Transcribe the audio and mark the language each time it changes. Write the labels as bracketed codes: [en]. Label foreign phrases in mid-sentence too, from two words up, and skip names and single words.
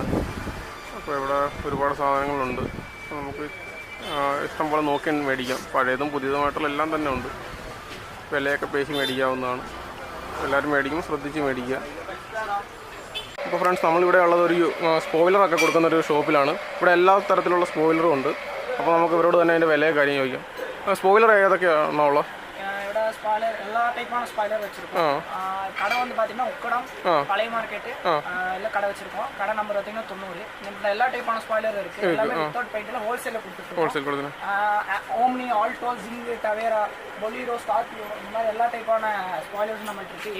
[ml] അപ്പോൾ ഇവിടെ ഒരുപാട് സാധനങ്ങളുണ്ട്. നമുക്ക് ഇഷ്ടംപോലെ നോക്കി മേടിക്കാം. പഴയതും പുതിയതുമായിട്ടുള്ള എല്ലാം തന്നെ ഉണ്ട്. വിലയൊക്കെ പേശി മേടിക്കാവുന്നതാണ്. എല്ലാവരും മേടിക്കും, ശ്രദ്ധിച്ച് മേടിക്കുക. അപ്പോൾ ഫ്രണ്ട്സ്, നമ്മളിവിടെ ഉള്ളത് ഒരു സ്പോയിലറൊക്കെ കൊടുക്കുന്നൊരു ഷോപ്പിലാണ്. ഇവിടെ എല്ലാ തരത്തിലുള്ള സ്പോയിലറും ഉണ്ട്. അപ്പോൾ നമുക്ക് ഇവരോട് തന്നെ അതിൻ്റെ വിലയെ കാര്യം ചോദിക്കാം. [ta] ஸ்பாய்லர் ஏதாச்சும் உள்ள இவட ஸ்பாய்லர் எல்லா டைப்பான ஸ்பாய்லர் வச்சிருக்கோம். கடை வந்து பாத்தீங்கன்னா உக்கடம் பழைய மார்க்கெட் எல்லாம் கடை வச்சிருக்கோம். கடை நம்பர் பாத்தீங்கன்னா 90. இந்த எல்லா டைப்பான ஸ்பாய்லர் இருக்கு. எல்லாமே [en] without paintல [ta] ஹோல்சேல்ல கொடுத்துருக்கோம். ஹோல்சேல் கொடுத்துறோம். ஓம்னி, ஆல்டோ, ஜிங், டவேரா, பொலீரோ, ஸ்கார்பியோ இந்த மாதிரி எல்லா டைப்பான ஸ்பாய்லர்ஸ் நம்மகிட்ட இருக்கு.